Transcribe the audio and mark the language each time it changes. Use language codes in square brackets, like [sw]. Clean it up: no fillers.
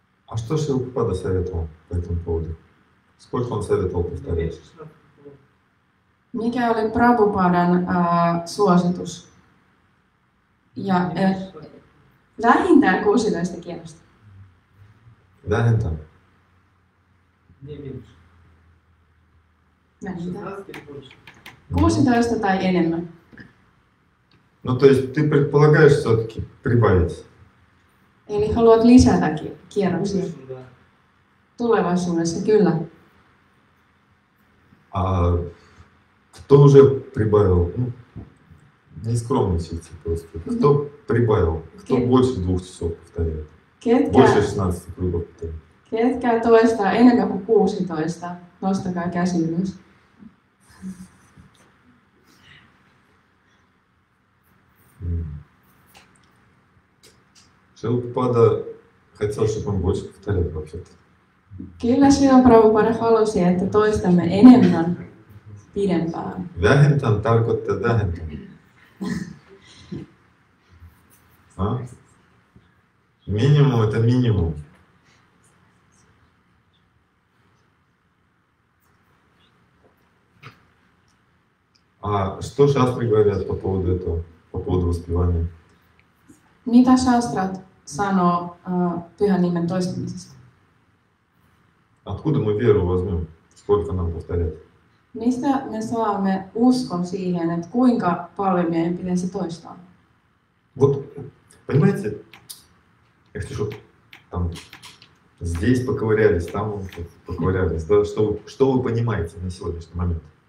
[ru] А что Шилпада советовал по этому поводу? Сколько он советовал повторять? Меньше 16 было. [fi] Mikä oli Prabhupadan suositus? Ja vähintään 16 kierrosta. Vähintään. [ru] Не меньше. [fi] Vähintään. [ru] 16 или больше. [fi] 16 tai enemmän. [ru] Ну, то есть ты предполагаешь все-таки прибавить. [fi] Eli haluat lisätä kierroksia. [ru] Больше, да. [fi] Tulevaisuudessa kyllä. [ru] А кто уже прибавил? Ну, не скромничайте просто. Кто прибавил? Кто больше 2 часов повторяет? Больше [fi] Ketkä, [ru] 16 кругов повторяет? [fi] ketkä toistaa enemmän kuin 16? Nostakaa käsi ylös. [ru] Шилпада хотел, чтобы он больше повторял вообще-то. [fi] Kyllä Srila Prabhupada halusi, että toistamme enemmän pidempään. Vähintään tarkoittaa vähintään. [ru] А? Минимум это минимум. А что шастры говорят по поводу этого, по поводу воспевания? [fi] Mitä shastrat sanoo pyhän nimen toistamisesta? [ru] Откуда мы веру возьмем? Сколько нам повторять? [fi] Mistä me saamme uskon siihen, että kuinka paljon meidän pitäisi toistaa? [ru] Вот, понимаете, я хочу, чтобы там здесь поковырялись, там вот поковырялись. Да? Что вы понимаете на сегодняшний момент?